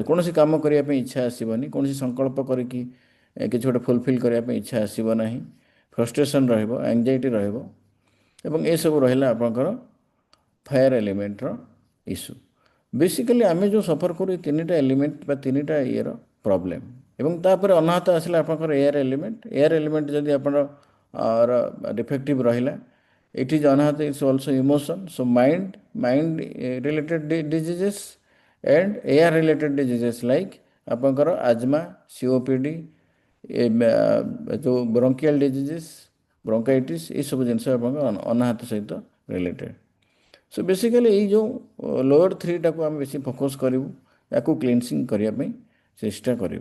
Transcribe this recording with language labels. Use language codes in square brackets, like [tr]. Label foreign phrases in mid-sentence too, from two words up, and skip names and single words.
[or] କୌଣସି କାମ କରିବା ପାଇଁ ଇଚ୍ଛା ଆସିବନି, କୌଣସି ସଂକଳ୍ପ କରିକି କିଛି ଗୋଟେ ଫୁଲଫିଲ୍ କରିବା ପାଇଁ ଇଚ୍ଛା ଆସିବ ନାହିଁ, ଫ୍ରଷ୍ଟ୍ରେସନ୍ ରହିବ, ଆଙ୍ଗଜାଇଟି ରହିବ, ଏବଂ ଏସବୁ ରହିଲା ଆପଣଙ୍କର [en] fire element's issue. [or] ବେସିକାଲି ଆମେ ଯେଉଁ ସଫର କରୁ ଏ ତିନିଟା ଏଲିମେଣ୍ଟ ବା ତିନିଟା ଇଏର ପ୍ରୋବ୍ଲେମ୍। ଏବଂ ତାପରେ ଅନାହତ ଆସିଲା ଆପଣଙ୍କର [en] air element. air element [or] ଯଦି ଆପଣର ଡିଫେକ୍ଟିଭ ରହିଲା, [en] it is another is also emotion, so mind related diseases and air related diseases like ଆପଣଙ୍କର asthma, COPD, ଯେଉଁ bronchial diseases, bronchitis, [or] ଏସବୁ ଜିନିଷ ଆପଣଙ୍କ ଅନାହତ ସହିତ [en] ରିଲେଟେଡ୍। [or] ସୋ ବେସିକାଲି ଏଇ ଯେଉଁ [en] lower three [or] ଆମେ ବେଶୀ ଫୋକସ୍ କରିବୁ, ୟାକୁ କ୍ଲିନସିଂ କରିବା ପାଇଁ ଚେଷ୍ଟା କରିବୁ।